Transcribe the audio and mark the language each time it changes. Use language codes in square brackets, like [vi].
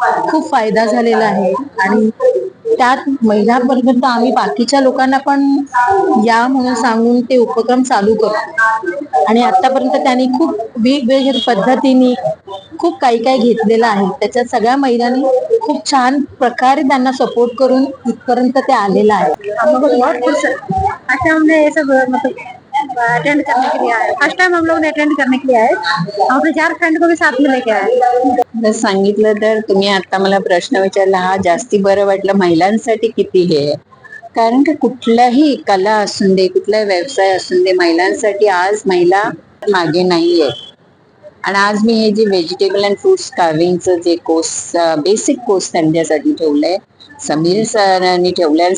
[mr] खूप फायदा झालेला आहे आणि त्यात महिलांपर्यंत आम्ही बाकीच्या लोकांना पण या म्हणून सांगून ते उपक्रम चालू करतो आणि आतापर्यंत त्यांनी खूप वेगवेगळ्या पद्धतीने खूप काही काही घेतलेलं आहे. त्याच्यात सगळ्या महिलांनी खूप छान प्रकारे त्यांना सपोर्ट करून इथपर्यंत ते आलेलं आहे. [hi] हम लोग बहुत खुश है। अच्छा, हमने ये सब मतलब अटेंड करने के लिए आए, फर्स्ट टाइम हम लोग ने अटेंड करने के लिए आए, अपने 4 फ्रेंड को भी साथ में लेके आए। [mr] सांगितलं तर तुम्ही आता मला प्रश्न विचारला हा जास्ती बरं वाटलं महिलांसाठी किती हे आहे. कारण की कुठलाही कला असून दे, कुठलाही व्यवसाय असून दे, महिलांसाठी आज महिला मागे नाहीये. आणि आज मी हे जे व्हेजिटेबल अँड फ्रुट्स कार्विंगचं जे कोर्स, बेसिक कोर्स त्यांच्यासाठी ठेवलंय, समीर सरांनी ठेवलंय.